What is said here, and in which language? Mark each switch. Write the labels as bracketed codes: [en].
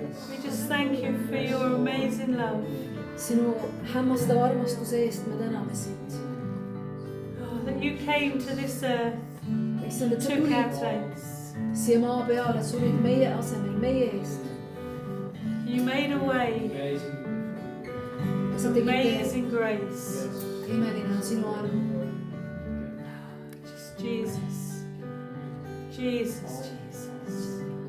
[en] We just thank you for your amazing love. [et] sinu hämmastava armastuse eest me täname sind. [en] Oh, that you came to this earth, [et] issand, et sa [en] took our [et] tulid [en] place. [et] siia maa peale, surid meie asemel, meie eest. [en] You made a way. [et] sa tegid tee. [en] Amazing grace. [et] imeline on sinu arm. [en] Just Jesus. Jesus, Jesus.